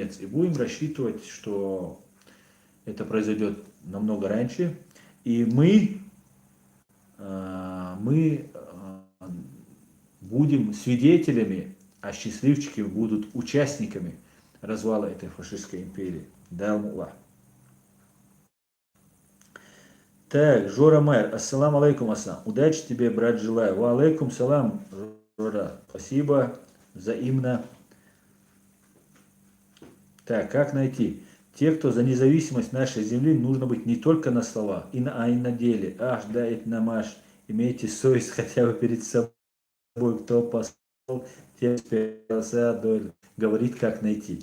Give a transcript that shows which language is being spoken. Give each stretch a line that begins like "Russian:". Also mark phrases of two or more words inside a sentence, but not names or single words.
Russian: И будем рассчитывать, что это произойдет намного раньше, и мы будем свидетелями, а счастливчики будут участниками развала этой фашистской империи. Далмула. Так, Жора Майер,
Arabic: السلام عليكم السلام.
Russian: Удачи тебе, брат, желаю.
Arabic: وعليكم السلام, Жора.
Russian: Спасибо, взаимно. Так, как найти? Те, кто за независимость нашей земли, нужно быть не только на словах, и на деле. Аж да, это намаш. Имейте совесть хотя бы перед собой. Кто посол, тем спелся, говорит, как найти.